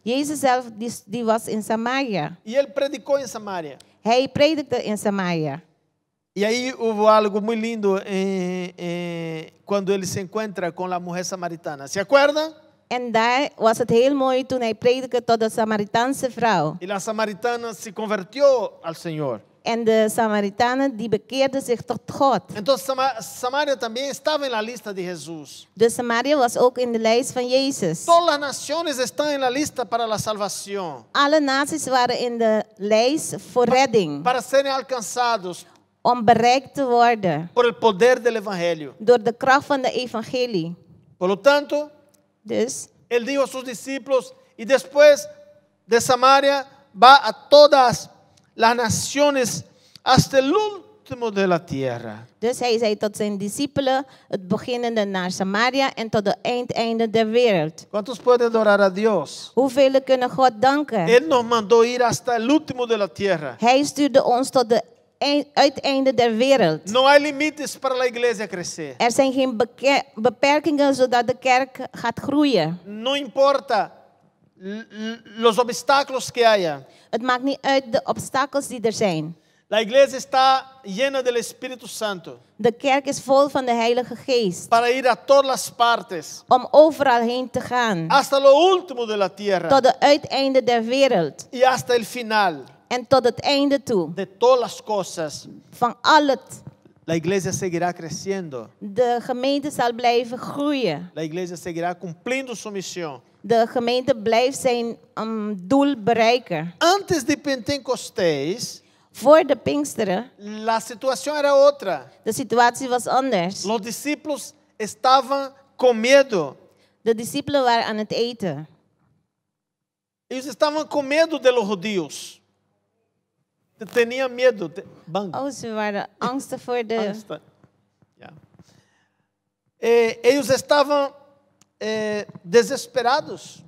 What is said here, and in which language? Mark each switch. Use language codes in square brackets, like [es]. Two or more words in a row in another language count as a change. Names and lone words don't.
[nl] Jezus zelf die was in Samaria. [pt] E ele predicou em Samaria. [nl] Hij predikte in Samaria. [pt] E aí houve algo muito lindo quando ele se encontra com a mulher samaritana. Se acorda? [nl] En daar was het heel mooi toen hij predikte tot de Samaritaanse vrouw. [pt] E a samaritana se convertiu ao Senhor. [nl] En de Samaritanen die bekeerden zich tot God. [pt] Então Samaria também estava na lista de Jesus. [nl] Dus Samaria was ook in de lijst van Jezus. [pt] Todas as nações estão na lista para a salvação, [nl] Alle naties waren in de lijst voor redding. [pt] para serem alcançados [nl] Om bereikt te worden. [es] por el poder del evangelio. [nl] Door de kracht van de evangelie. [es] Por lo tanto, [nl] Dus [es] ele dijo a sus discípulos, y después de Samaria va a todas las naciones hasta el último de la tierra. [nl] Dus hij zei tot zijn discipelen, het beginnende naar Samaria en tot de einde der wereld. [es] ¿Cuántos pueden adorar a Dios? [nl] Hoeveel kunnen God danken? [es] Él nos mandó ir hasta el último de la tierra. [nl] Hij stuurde ons tot de uiteinde der wereld. [es] No hay límites para la iglesia crecer. [nl] Er zijn geen beperkingen zodat de kerk gaat groeien. [es] No importa los obstáculos que haya. [nl] Het maakt niet uit de obstakels die er zijn. [es] La iglesia está llena del Espíritu Santo [nl] De kerk is vol van de Heilige Geest. [es] para ir a todas las partes, [nl] Om overal heen te gaan. [es] hasta lo último de la tierra [nl] Tot de uiteinde der wereld. [es] y hasta el final [nl] En tot het einde toe. [es] de todas las cosas. [nl] Van al het. [es] La iglesia seguirá creciendo. [nl] De gemeente zal blijven groeien. [es] La iglesia seguirá cumpliendo su misión. [nl] De gemeente blijft zijn doel bereiken. [es] Antes de Pentecostés, [nl] Voor de Pinksteren, [es] la situación era otra. [nl] de situatie was anders. [es] Los discípulos estaban con miedo. [nl] De discipelen waren aan het eten. [es] Ellos estaban con miedo de los judíos. Tenían miedo. [nl] Oh, ze waren angstig voor de... Angsta. Ja. [es] Ellos estaban desesperados